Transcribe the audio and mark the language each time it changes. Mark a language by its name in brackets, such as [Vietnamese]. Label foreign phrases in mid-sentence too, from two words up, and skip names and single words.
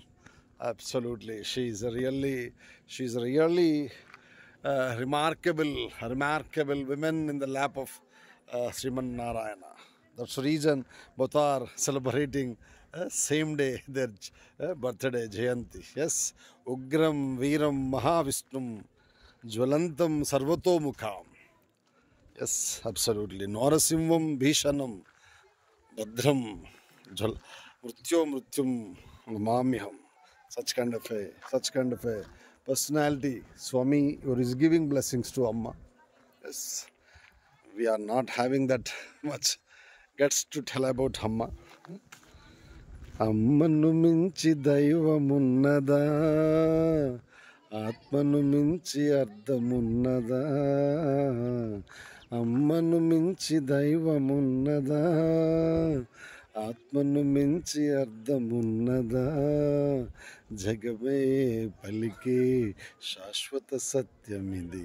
[English] Absolutely, she is a really remarkable woman in the lap of Sriman Narayana. That's the reason both are celebrating same day their birthday Jayanti. [Sanskrit] Yes, उग्रं वीरं महाविष्णुं ज्वलन्तं सर्वतोमुखम्. [English] Yes, absolutely. [Sanskrit] नृसिंहं भीषणं भद्रं मृत्युं नमाम्यहम्. [English] Such kind of a personality. Swami, you is giving blessings to Amma. Yes, we are not having that much guts to tell about Amma. [Telugu] అమ్మను మించి దైవమున్నదా, ఆత్మను మించి అర్థమున్నదా, అమ్మను మించి దైవమున్నదా, ఆత్మను మించి అర్థమున్నదా, జగమే పలికే శాశ్వత సత్యమిది.